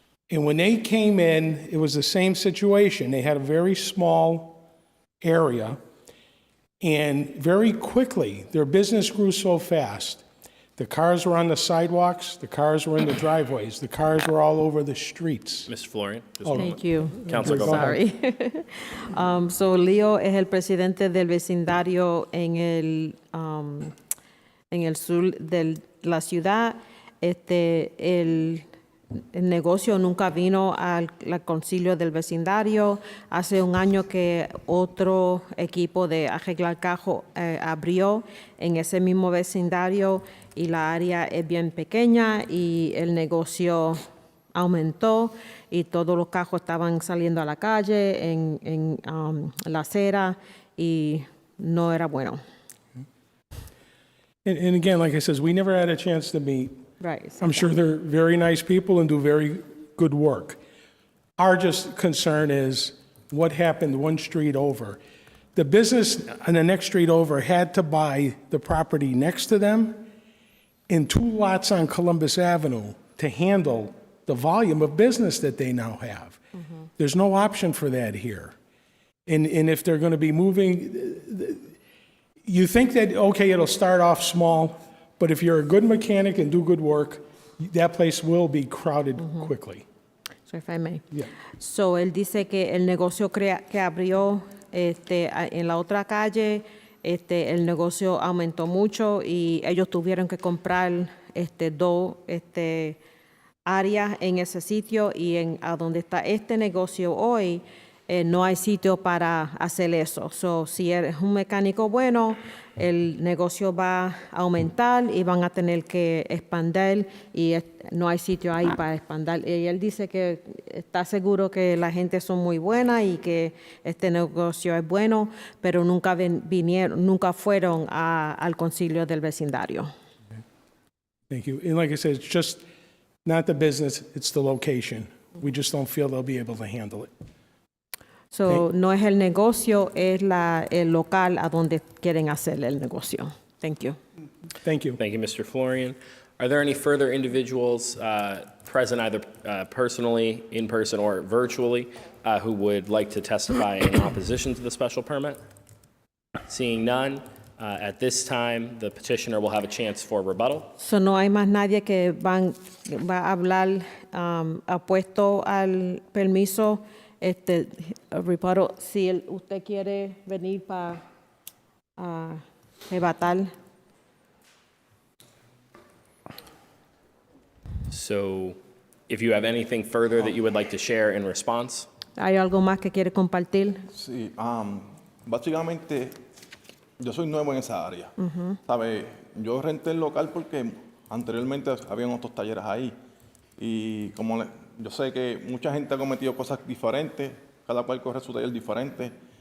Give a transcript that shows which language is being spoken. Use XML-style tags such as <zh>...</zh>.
<en>And when they came in, it was the same situation. They had a very small area, and very quickly, their business grew so fast. The cars were on the sidewalks, the cars were in the driveways, the cars were all over the streets. Mr. Florian? just Oh, one Thank you. Counselor, go ahead. Sorry.</en> <es>So Leo es el presidente del vecindario en el sur de la ciudad. El negocio nunca vino al concilio del vecindario. Hace un año que otro equipo de arreglar cajos abrió en ese mismo vecindario y la área es bien pequeña y el negocio aumentó y todos los cajos estaban saliendo a la calle, en la acera, y no era bueno.</es> <en>And again, like I said, we never had a chance to meet. Right. I'm sure they're very nice people and do very good work. Our just concern is what happened one street over. The business on the next street over had to buy the property next to them and 2 lots on Columbus Avenue to handle the volume of business that they now have. There's no option for that here. And if they're going to be moving, you think that, okay, it'll start off small, but if you're a good mechanic and do good work, that place will be crowded quickly. So if I may. Yeah.</en> <es>So él dice que el negocio que abrió en la otra calle, el negocio aumentó mucho y ellos tuvieron que comprar 2 áreas en ese sitio, y a donde está este negocio hoy no hay sitio para hacer eso. So, si eres un mecánico bueno, el negocio va a aumentar y van a tener que expandir, y no hay sitio ahí para expandir. Y él dice que está seguro que la gente son muy buena y que este negocio es bueno, pero nunca nunca fueron al concilio del vecindario.</es> <en>Thank you. And like I said, it's just not the business, it's the location. We just don't feel they'll be able to handle it.</en> <es>So, no es el negocio, es el local a donde quieren hacer el negocio.</es> <en>Thank you. Thank you. Thank you, Mr. Florian. Are there any further individuals present, either personally, in person, or virtually, who would like to testify in opposition to the special permit? Seeing none, at this time, the petitioner will have a chance for rebuttal.</en> <es>So, no hay más nadie que va a hablar apuesto al permiso. Reparo, si usted quiere venir para rebatar.</es> <en>So if you have anything further that you would like to share in response.</en> <es>¿Hay algo más que quiere compartir? Sí, básicamente yo soy nuevo en esa área. ¿Sabe? Yo renté el local porque anteriormente habían otros talleres ahí. Y como yo sé que mucha gente ha cometido cosas diferentes, cada cual corre su taller diferente.</es>